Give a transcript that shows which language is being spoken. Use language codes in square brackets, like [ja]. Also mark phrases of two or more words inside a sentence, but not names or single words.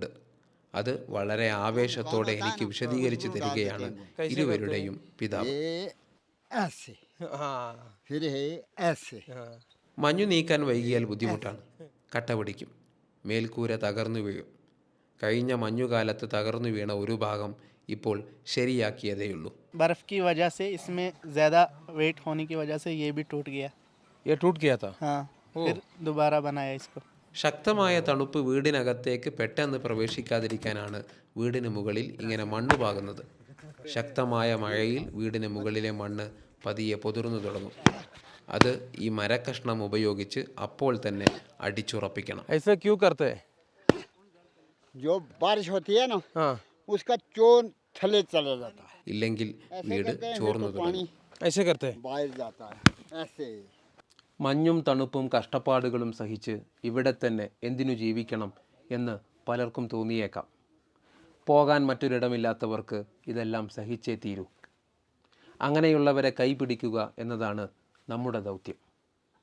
[ml] അത് വളരെ ആവേശത്തോടെ എനിക്ക് വിശദീകരിച്ചു തരികയാണ് ഇരുവരുടെയും പിതാവ്. മഞ്ഞു നീക്കാൻ വൈകിയാൽ ബുദ്ധിമുട്ടാണ്. കട്ട പിടിക്കും, മേൽക്കൂര തകർന്നു വീഴും. കഴിഞ്ഞ മഞ്ഞുകാലത്ത് തകർന്നു വീണ ഒരു ഭാഗം ഇപ്പോൾ ശരിയാക്കിയതേയുള്ളൂ. [hi] बर्फ की वजह से इसमें ज़्यादा वेट होने की वजह से ये भी टूट गया. ये टूट गया था? हाँ, फिर दोबारा बनाया इसको. [ml] ശക്തമായ തണുപ്പ് വീടിനകത്തേക്ക് പെട്ടെന്ന് പ്രവേശിക്കാതിരിക്കാനാണ് വീടിന് മുകളിൽ ഇങ്ങനെ മണ്ണ് പാകുന്നത്. ശക്തമായ മഴയിൽ വീടിന് മുകളിലെ മണ്ണ് പതിയെ പൊതിർന്നു തുടങ്ങും. അത് ഈ മരക്കഷ്ണം ഉപയോഗിച്ച് അപ്പോൾ തന്നെ അടിച്ചുറപ്പിക്കണം. [hi] ऐसा क्यों करते हैं? जो बारिश होती है ना, उसका चोन थले चला जाता है. [ml] ഇല്ലെങ്കിൽ വീട് ചോർന്നു തുടങ്ങും. [hi] ऐसे करते हैं? बाहर जाता है ऐसे. [ml] മഞ്ഞും തണുപ്പും കഷ്ടപ്പാടുകളും സഹിച്ച് ഇവിടെ തന്നെ എന്തിനു ജീവിക്കണം എന്ന് പലർക്കും തോന്നിയേക്കാം. പോകാൻ മറ്റൊരിടമില്ലാത്തവർക്ക് ഇതെല്ലാം സഹിച്ചേ തീരൂ. അങ്ങനെയുള്ളവരെ കൈപിടിക്കുക എന്നതാണ് നമ്മുടെ ദൗത്യം.